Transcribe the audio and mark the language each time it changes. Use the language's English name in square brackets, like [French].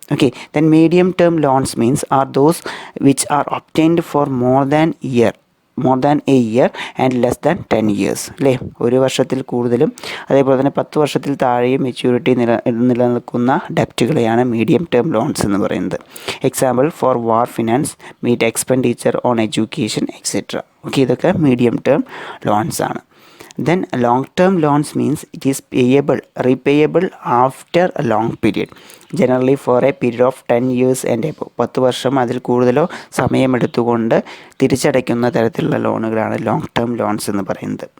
[English] Okay, then medium term loans means are those which are obtained for more than a year and less than 10 years അല്ലേ. [Malayalam] 1 വർഷത്തിൽ കൂടുതലും അതേപോലെ തന്നെ 10 വർഷത്തിൽ താഴെയും മെച്യൂരിറ്റി നിലനിൽക്കുന്ന ഡെപ്റ്റുകളെയാണ് മീഡിയം ടേം ലോൺസ് എന്ന് പറയുന്നത്. [English] Example for war finance, meet expenditure on education etcetera. [Malayalam] Okay, ഇതൊക്കെ മീഡിയം ടേം ലോൺസ് ആണ്. [English] Then long term loans means it is repayable after a long period, generally for a period of 10 years and above. [Malayalam] 10 വർഷം അതിൽ കൂടുതലോ സമയമെടുത്തുകൊണ്ട് തിരിച്ചടയ്ക്കുന്ന തരത്തിലുള്ള ലോണുകളാണ് long term loans എന്ന് പറയുന്നത്.